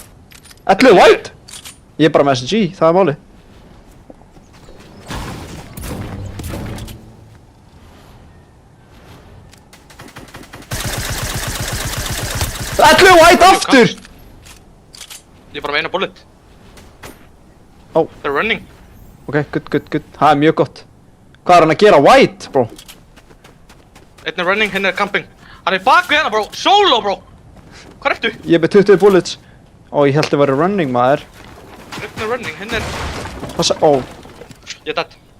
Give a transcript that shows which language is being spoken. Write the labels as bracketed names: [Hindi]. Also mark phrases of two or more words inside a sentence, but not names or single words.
[English] 11 white! [Icelandic] Ég er bara með SNG, það er máli. White aftur! Ég er bara með eina bullet. Ó. [English] They're running. Ok, good. [Icelandic] Það er mjög gott. Hvað er hann að gera? White, bro? Einn er running, hinn er camping. Hann er bak við hérna, bro. Solo, bro. Hvað ertu? Ég er með 20 bullets. Ó, ég held að vera running, maður. Einn er running, hinn er... Passa, ó. Ég er dead.